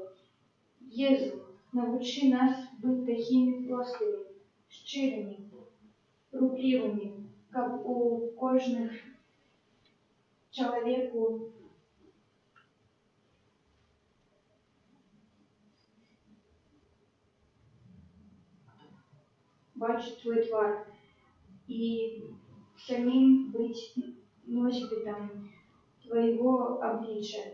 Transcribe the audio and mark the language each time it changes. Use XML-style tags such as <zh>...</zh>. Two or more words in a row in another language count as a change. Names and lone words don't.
<uk>Єзу, навчи нас бути такими простими, щирими, рухливими, як у кожного чоловіку бачить твой твар и</uk> <ru>самим быть носителем Твоего обличия.</ru>